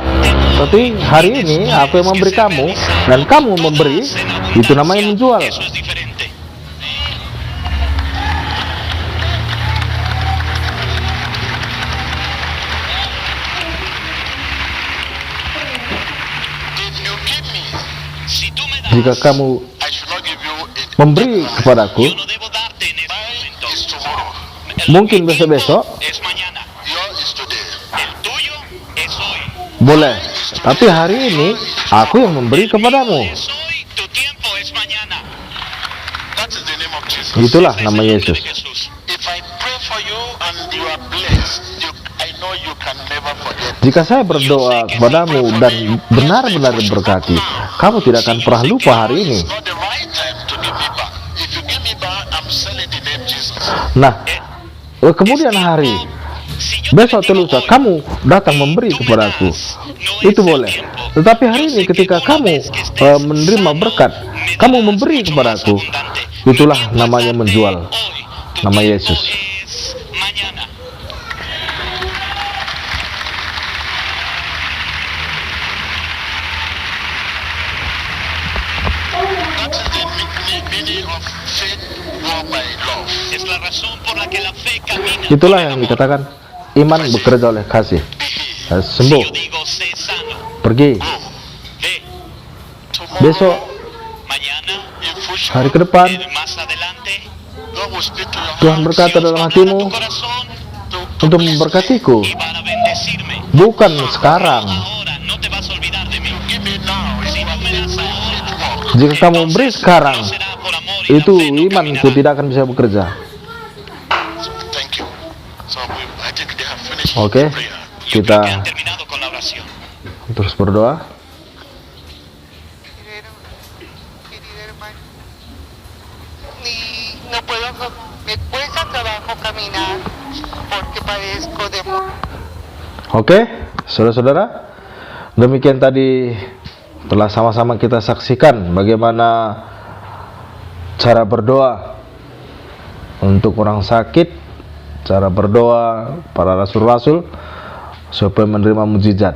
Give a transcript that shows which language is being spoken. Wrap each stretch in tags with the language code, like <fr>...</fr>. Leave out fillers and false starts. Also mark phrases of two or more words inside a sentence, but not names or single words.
<id>Tapi hari ini aku yang memberi kamu dan kamu memberi, itu namanya menjual.</id> <es>Eso es diferente.</es> <en>If you give me,</en> <es>Si tú me das,</es> <id>Jika kamu</id> <en>I should not give you it.</en> <id>memberi kepadaku,</id> <es>yo no debo darte en este momento.</es> <en>Mine is tomorrow.</en> <es>El</es> <id>mungkin</id> <es>mi tiempo</es> <id>besok-besok,</id> <es>es mañana.</es> <en>Yours is today.</en> <es>El tuyo es hoy.</es> <id>boleh. Tapi hari ini aku yang memberi kepadamu.</id> <es>Es hoy, tu tiempo es mañana.</es> <en>That is the name of Jesus.</en> <id>Itulah</id> <es>Ese es</es> <id>nama</id> <es>el nombre</es> <id>Yesus.</id> <es>de Jesús.</es> <en>If I pray for you and you are blessed, I know you can never forget.</en> <id>Jika saya berdoa kepadamu dan benar-benar diberkati, kamu tidak akan pernah lupa hari ini.</id> <en>It's not the right time to give me back. If you give me back, I'm selling the name Jesus.</en> <id>Nah, kemudian hari,</id> <es>Si yo</es> <id>besok</id> <es>te</es> <id>atau</id> <es>bendigo</es> <id>lusa,</id> <es>hoy,</es> <id>kamu datang memberi kepadaku. Itu boleh. Tetapi hari ini ketika kamu menerima berkat, kamu memberi kepadaku, itulah namanya menjual. Nama Yesus.</id> <en>That is the meaning of faith walk by love.</en> <es>Es la razón por la que la fe camina.</es> <id>Itulah yang dikatakan iman bekerja oleh kasih. Sembuh,</id> <es>Yo digo, sé sano.</es> <id>pergi.</id> <es>Ve,</es> <en>Tomorrow,</en> <id>Besok,</id> <es>mañana,</es> <en>in future,</en> <id>hari ke depan,</id> <es>más adelante,</es> <en>God will speak to your</en> <id>Tuhan</id> <en>heart</en> <id>berkata dalam</id> <es>hablará a</es> <id>hatimu</id> <es>tu corazón</es> <id>untuk memberkatiku.</id> <es>y para bendecirme.</es> <id>Bukan sekarang.</id> <es>Ahora no te vas a olvidar de mí.</es> <en>Give me now.</en> <es>Si tú me das ahora,</es> <id>Jika kamu memberi sekarang,</id> <es>no será por amor y</es> <id>itu</id> <es>la fe no</es> <id>imanku</id> <es>caminará.</es> <id>tidak akan bisa bekerja.</id> <en>Thank you. So I think they have finished</en> <id>Oke,</id> <en>prayer.</en> <es>Yo creo que</es> <id>kita</id> <es>han terminado con la oración.</es> <id>Terus berdoa.</id> <es>Querido hermano, no puedo, me cuesta trabajo caminar porque padezco de</es> <id>Oke, saudara-saudara, demikian tadi telah sama-sama kita saksikan bagaimana cara berdoa untuk orang sakit, cara berdoa para rasul-rasul supaya menerima mujizat.</id>